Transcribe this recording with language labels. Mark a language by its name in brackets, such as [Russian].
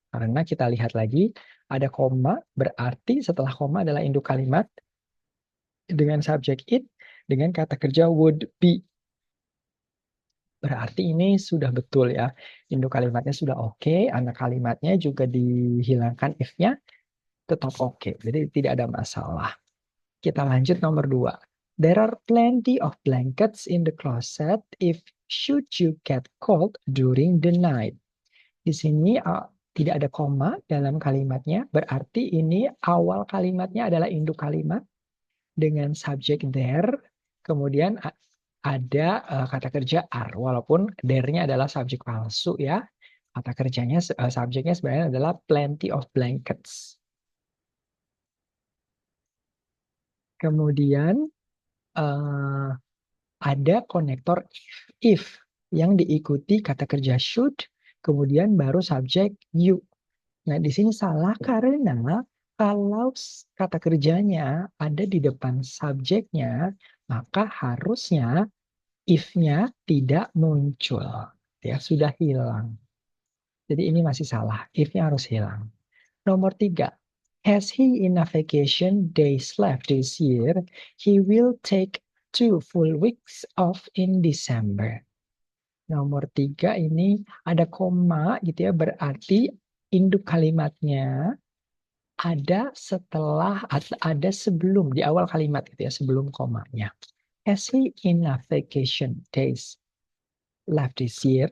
[Indonesian] Karena kita lihat lagi, ada koma, berarti setelah koma adalah induk kalimat dengan subjek it, dengan kata kerja would be. Berarti ini sudah betul ya. Induk kalimatnya sudah oke, anak kalimatnya juga dihilangkan if-nya, tetap oke. Jadi tidak ada masalah. Kita lanjut nomor 2. [English] There are plenty of blankets in the closet if should you get cold during the night. [Indonesian] Di sini tidak ada koma dalam kalimatnya, berarti ini awal kalimatnya adalah induk kalimat dengan subjek there, kemudian ada kata kerja are, walaupun there-nya adalah subjek palsu ya. Kata kerjanya, subjeknya sebenarnya adalah plenty of blankets. Kemudian ada konektor if yang diikuti kata kerja should, kemudian baru subjek you. Nah, di sini salah karena kalau kata kerjanya ada di depan subjeknya, maka harusnya if-nya tidak muncul. Ya, sudah hilang. Jadi ini masih salah. If-nya harus hilang. Nomor 3. [English] Has he enough vacation days left this year? He will take 2 full weeks off in December. [Indonesian] Nomor 3 ini ada koma gitu ya, berarti induk kalimatnya ada setelah, ada sebelum, di awal kalimat gitu ya, sebelum komanya. [English] Has he enough vacation days left this year?